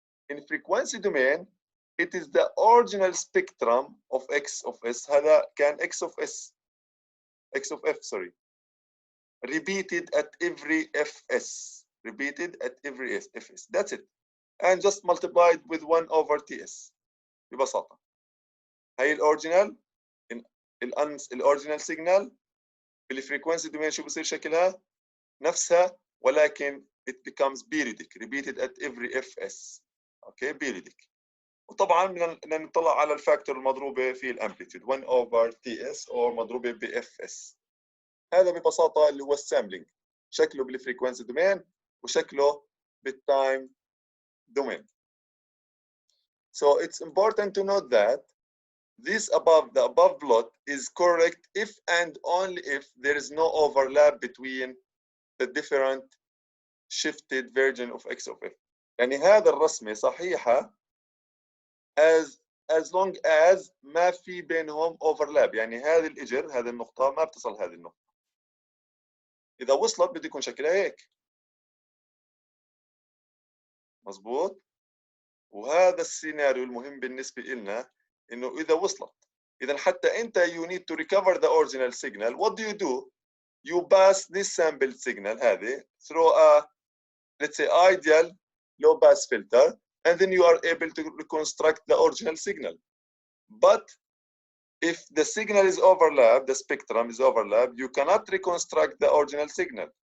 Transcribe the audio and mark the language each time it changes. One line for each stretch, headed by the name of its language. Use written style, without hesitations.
English: In frequency domain, it is the original spectrum of x of s, x of f, sorry, repeated at every fs, fs. That's it. And just multiplied with 1 over ts
Arabic: ببساطة. هي الأوريجينال الأوريجينال سيجنال بالفريكونسي دومين شو بصير شكلها؟ نفسها ولكن
English: it becomes periodic, repeated at every fs. Okay, periodic.
Arabic: وطبعا بدنا نطلع على الفاكتور المضروبه في الامبليتيود 1 over TS or مضروبه ب FS. هذا ببساطه اللي هو السامبلينج، شكله بالفريكونسي دومين وشكله بالتايم domain.
English: So it's important to note that the above plot is correct if and only if there is no overlap between the different shifted version of x of f.
Arabic: يعني هذا الرسمة صحيحة
English: as long as
Arabic: ما في بينهم overlap، يعني هذه الإجر هذه النقطة ما بتصل هذه النقطة. إذا وصلت بده يكون شكلها هيك. مظبوط؟ وهذا السيناريو المهم بالنسبة لنا إنه إذا وصلت، إذا حتى أنت
English: you need to recover the original signal, what do? You pass this sampled signal
Arabic: هذه
English: through a, let's say, ideal low pass filter, and then you are able to reconstruct the original signal. But if the signal is overlapped, the spectrum is overlapped, you cannot reconstruct the original signal.